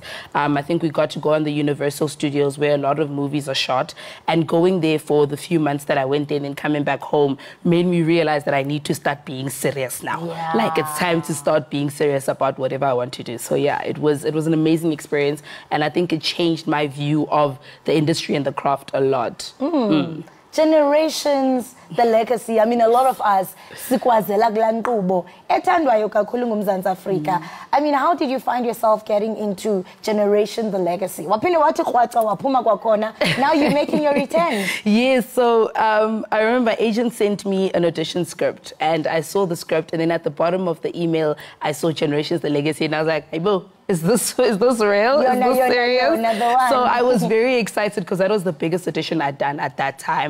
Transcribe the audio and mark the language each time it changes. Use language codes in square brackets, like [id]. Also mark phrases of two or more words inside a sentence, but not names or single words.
[en] I think we got to go on the Universal Studios where a lot of movies are shot, and going there for the few months that I went there and coming back home made me realize that I need to start being serious now. Yeah. Like it's time to start being serious about whatever I want to do. So yeah, it was an amazing experience, and I think it changed my view of the industry and the craft a lot. Generations, the legacy. I mean, a lot of us, [xh] sikwazela kula nkqubo ethandwayo kakhulu nguMzantsi Afrika. [en] I mean, how did you find yourself getting into Generation the Legacy? [xh] Waphinde wathi krwaca waphuma kwakhona. [en] Now you're making your return. Yes, so I remember my agent sent me an audition script, and I saw the script, and then at the bottom of the email, I saw Generations the Legacy, and I was like, hey, boo. Is this real? Is this serious? So I was very excited because that was the biggest audition I'd done at that time.